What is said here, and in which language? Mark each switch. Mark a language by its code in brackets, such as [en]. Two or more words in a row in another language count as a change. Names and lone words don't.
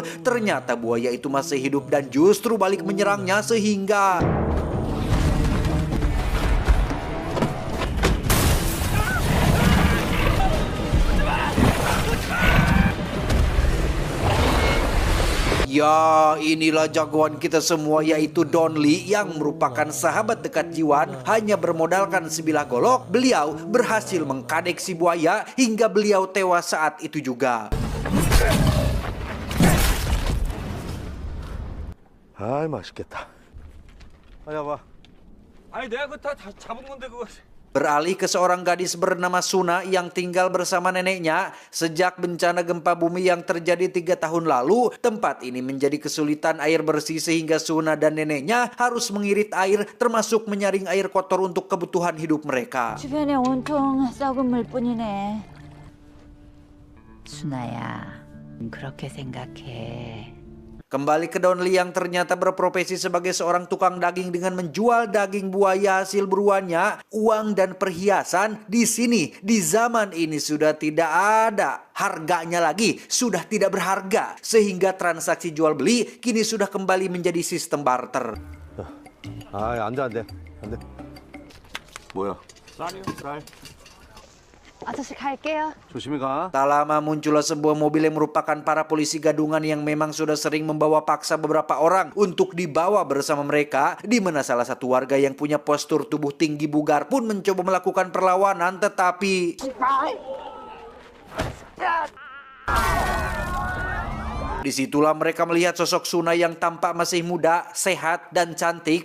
[id] Ternyata buaya itu masih hidup dan justru balik menyerangnya sehingga ya, inilah jagoan kita semua yaitu Don Lee yang merupakan sahabat dekat Jiwan. Hanya bermodalkan sebilah golok, beliau berhasil mengkadek si buaya hingga beliau tewas saat itu juga. [ko] 아이 맛있겠다. 아야 봐. 아니 내가 그거 다 잡은 건데 그거. [id] Beralih ke seorang gadis bernama Suna yang tinggal bersama neneknya. Sejak bencana gempa bumi yang terjadi 3 tahun lalu, tempat ini menjadi kesulitan air bersih sehingga Suna dan neneknya harus mengirit air termasuk menyaring air kotor untuk kebutuhan hidup mereka. [ko] 주변에 온통 썩은 물뿐이네. 순아야, 그렇게 생각해. [id] Kembali ke Don Lee yang ternyata berprofesi sebagai seorang tukang daging dengan menjual daging buaya hasil buruannya, uang dan perhiasan di sini di zaman ini sudah tidak ada harganya lagi, sudah tidak berharga sehingga transaksi jual beli kini sudah kembali menjadi sistem barter. [ko] 아, 안 돼. 뭐야? 쌀이요 쌀. 아저씨 갈게요. 조심히 가. [id] Tak lama muncullah sebuah mobil yang merupakan para polisi gadungan yang memang sudah sering membawa paksa beberapa orang untuk dibawa bersama mereka, di mana salah satu warga yang punya postur tubuh tinggi bugar pun mencoba melakukan perlawanan tetapi disitulah mereka melihat sosok Suna yang tampak masih muda, sehat, dan cantik.